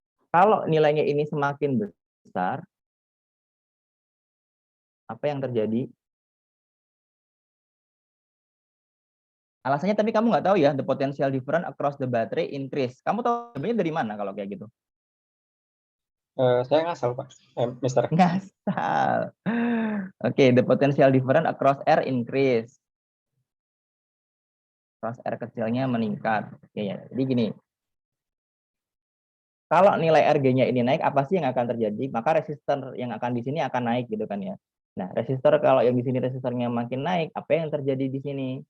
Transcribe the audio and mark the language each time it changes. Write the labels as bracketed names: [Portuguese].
[Indonesian] Kalau nilainya ini semakin besar, apa yang terjadi? Alasannya tapi kamu nggak tahu ya, [English] the potential difference across the battery increase. [Indonesian] Kamu tahu sebenarnya dari mana kalau kayak gitu? Saya ngasal, Pak. Mister. Ngasal. [English] Oke, the potential difference across R increase. [Indonesian] Across R kecilnya meningkat. Oke, ya. Jadi gini, kalau nilai RG-nya ini naik, apa sih yang akan terjadi? Maka resistor yang akan di sini akan naik gitu kan ya. Nah, resistor kalau yang di sini resistornya makin naik, apa yang terjadi di sini?